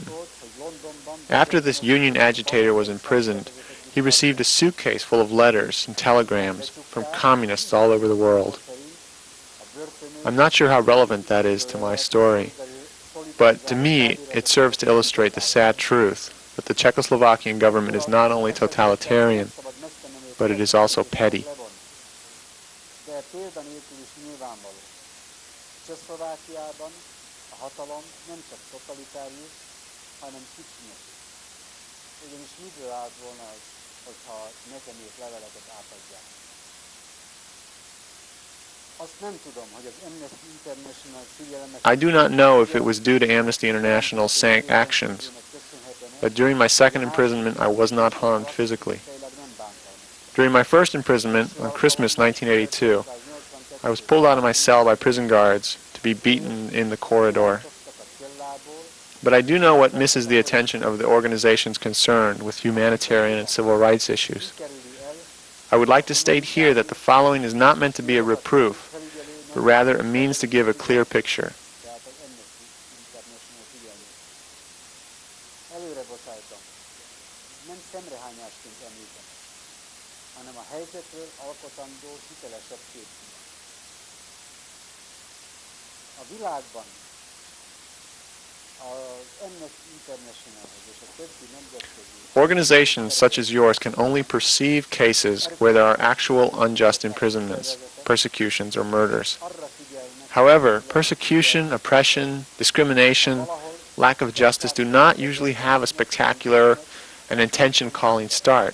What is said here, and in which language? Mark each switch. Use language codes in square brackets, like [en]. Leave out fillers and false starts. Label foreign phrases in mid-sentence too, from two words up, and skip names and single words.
[en] After this union agitator was imprisoned, he received a suitcase full of letters and telegrams from communists all over the world. I'm not sure how relevant that is to my story, but to me it serves to illustrate the sad truth that the Czechoslovakian government is not only totalitarian, but it is also petty. [hu] Csehszlovákiában a hatalom nem csak totalitárius, hanem kicsinyes. Ugyanis miből állt volna az, hogyha nekem írt leveleket átadják? Azt nem tudom, hogy az Amnesty International figyelemmel... [en] I do not know if it was due to Amnesty International's actions, but during my second imprisonment I was not harmed physically. During my first imprisonment, on Christmas 1982, I was pulled out of my cell by prison guards to be beaten in the corridor. But I do know what misses the attention of the organizations concerned with humanitarian and civil rights issues. I would like to state here that the following is not meant to be a reproof, but rather a means to give a clear picture. [hu] A világban az Amnesty Internationalhez és a többi nemzetközi [en] Organizations such as yours can only perceive cases where there are actual unjust imprisonments, persecutions, or murders. However, persecution, oppression, discrimination, lack of justice do not usually have a spectacular and attention-calling start.